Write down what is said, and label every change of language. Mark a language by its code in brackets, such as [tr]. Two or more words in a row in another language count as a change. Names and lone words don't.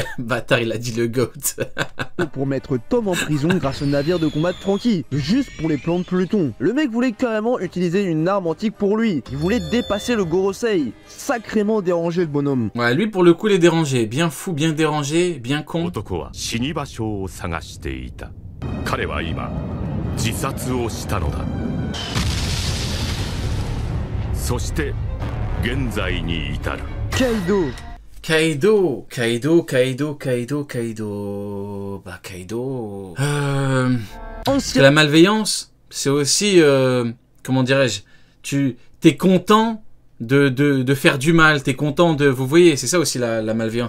[fr] Bâtard, il a dit le GOAT. Pour mettre Tom en prison grâce au navire de combat de Franky, juste pour les plans de Pluton. Le mec voulait carrément utiliser une arme antique pour lui. Il voulait dépasser le Gorosei. Sacrément dérangé le bonhomme. Ouais, lui pour le coup il est dérangé. Bien fou, bien dérangé, bien con. [ja] 男は死に場所を探していた。彼は今自殺をしたのだ。そして現在に至る。 [fr] Kaido. Kaido. Bah Kaido. C'est Ancien. la malveillance. C'est aussi, comment dirais-je, t'es content de faire du mal. T'es content de, vous voyez, c'est ça aussi la malveillance.